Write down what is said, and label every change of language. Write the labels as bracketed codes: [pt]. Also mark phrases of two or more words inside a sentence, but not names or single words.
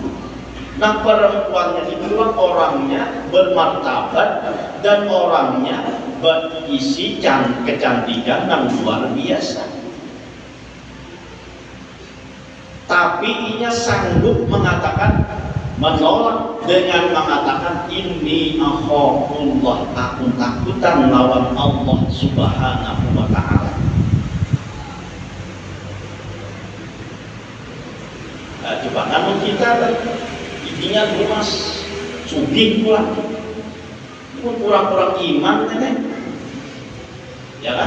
[id] Nah perempuannya itu orangnya bermartabat dan orangnya berisi kecantikan yang luar biasa. Tapi ia sanggup menolak dengan mengatakan ini akhafullah, [bjn] aku takutan lawan Allah [ar] سبحانه وتعالى. [bjn] Nah, coba namun kita intinya lumas sugih pula pun kurang-kurang iman kan? [id] Ya kan?